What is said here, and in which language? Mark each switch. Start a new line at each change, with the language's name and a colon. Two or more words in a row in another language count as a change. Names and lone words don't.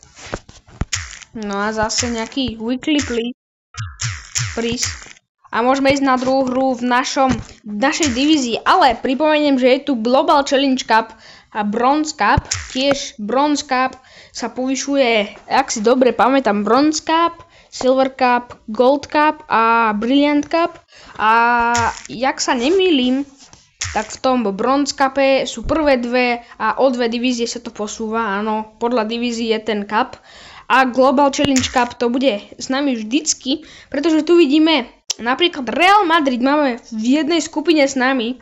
Slovak: No a zase nejaký weekly príz. A môžeme ísť na druhú hru v našej divízii. Ale pripomeniem, že je tu Global Challenge Cup a Bronze Cup. Tiež Bronze Cup sa povyšuje, ak si dobre pamätám, Bronze Cup, Silver Cup, Gold Cup a Brilliant Cup. A jak sa nemýlim, tak v tom Bronze Cupe sú prvé dve a o dve divízie sa to posúva. Áno, podľa divízie je ten cup. A Global Challenge Cup to bude s nami vždycky, pretože tu vidíme napríklad Real Madrid máme v jednej skupine s nami.